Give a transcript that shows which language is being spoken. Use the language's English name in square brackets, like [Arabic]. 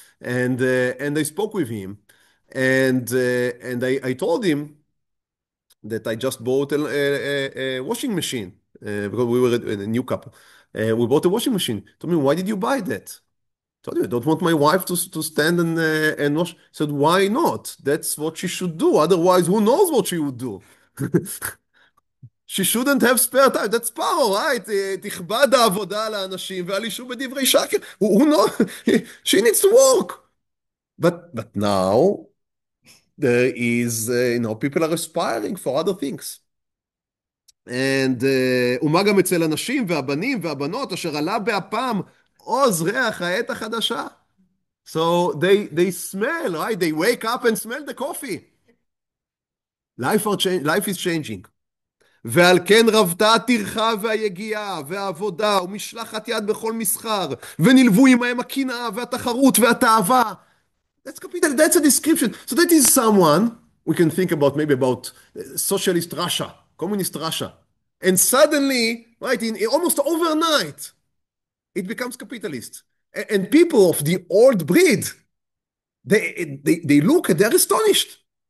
[English] And I spoke with him. And I told him that I just bought a washing machine because we were a new couple. We bought a washing machine. He told me, why did you buy that? I told you, I don't want my wife to stand and wash. He said, why not? That's what she should do. Otherwise, who knows what she would do? She shouldn't have spare time. That's Paro, right? [Hebrew] תכבד העבודה על האנשים ואל ישו בדברי שקר. [English] Who knows? She needs to work. But now, there is, people are aspiring for other things. And [Hebrew] ומה גם אצל הנשים והבנים והבנות אשר עלה באפם עוז ריח העת החדשה. [English] So they smell, right? They wake up and smell the coffee. Life is changing. [Hebrew] ועל כן רבתה הטרחה והיגיעה והעבודה ומשלחת יד בכל מסחר ונלוו עמהם הקנאה והתחרות והתאווה. [English] That's a description. So that is someone we can think about, maybe about socialist Russia, communist Russia. And suddenly, right, in almost overnight, it becomes capitalist. And people of the old breed, they look and they're astonished.